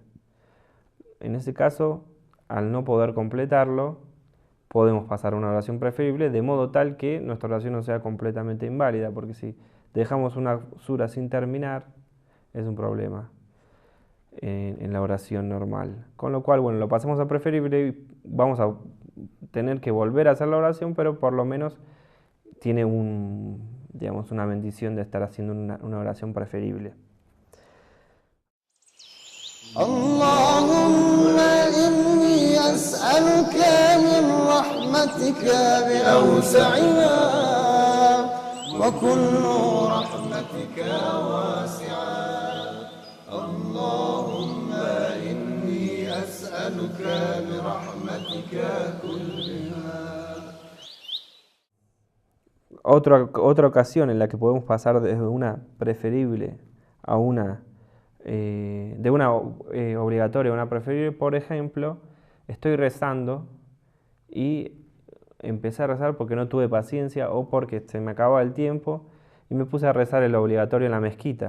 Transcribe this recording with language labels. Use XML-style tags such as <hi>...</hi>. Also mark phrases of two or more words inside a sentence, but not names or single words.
<es>En ese caso, al no poder completarlo, podemos pasar a una oración preferible de modo tal que nuestra oración no sea completamente inválida, porque si dejamos una sura sin terminar, es un problema en la oración normal. Con lo cual, bueno, lo pasamos a preferible y vamos a tener que volver a hacer la oración, pero por lo menos tiene digamos, una bendición de estar haciendo una oración preferible.</es> <ar>اللهم إني أسألك من رحمتك بأوسعها وكل رحمتك واسعة اللهم إني أسألك برحمتك كلها.</ar> <es>Otra ocasión en la que podemos pasar desde una preferible a de una obligatoria a una preferible, por ejemplo, estoy rezando y empecé a rezar porque no tuve paciencia o porque se me acababa el tiempo y me puse a rezar el obligatorio en la mezquita.</es>